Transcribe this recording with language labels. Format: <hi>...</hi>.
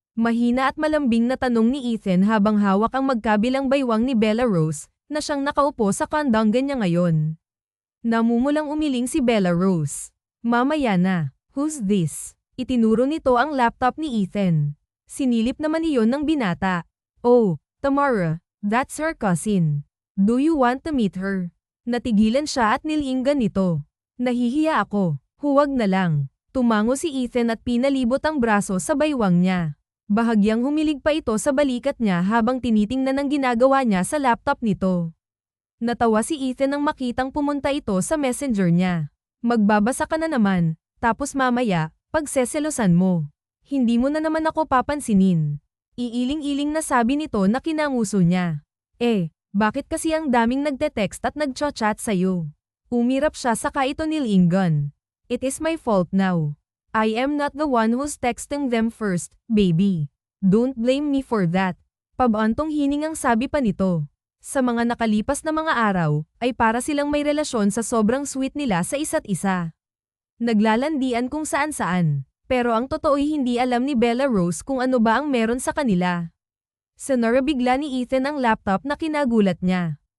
<tl>Mahina at malambing na tanong ni Ethan habang hawak ang magkabilang baywang ni Bella Rose, na siyang nakaupo sa kandanggan niya ngayon. Namumulang umiling si Bella Rose. Mamaya na.</tl> <en>Who's this?</en> <tl>Itinuro nito ang laptop ni Ethan. Sinilip naman iyon ng binata.</tl> <en>Oh, Tamara, that's her cousin. Do you want to meet her?</en> <tl>Natigilan siya at nilinggan nito. Nahihiya ako. Huwag na lang. Tumango si Ethan at pinalibot ang braso sa baywang niya. Bahagyang humilig pa ito sa balikat niya habang tinitingnan ang ginagawa niya sa laptop nito. Natawa si Ethan nang makitang pumunta ito sa messenger niya. Magbabasa ka na naman, tapos mamaya, pagseselosan mo. Hindi mo na naman ako papansinin. Iiling-iling na sabi nito na kinanguso niya. Bakit kasi ang daming nagte-text at nagchat-chat sa'yo? Umirap siya saka ito nilinggan.</tl> <en>It is my fault now. I am not the one who's texting them first, baby. Don't blame me for that.</en> <tl>Pabantong hiningang sabi pa nito. Sa mga nakalipas na mga araw, ay para silang may relasyon sa sobrang sweet nila sa isa't isa. Naglalandian kung saan-saan. Pero ang totoo'y hindi alam ni Bella Rose kung ano ba ang meron sa kanila. Sinara bigla ni Ethan ang laptop na kinagulat niya.</tl>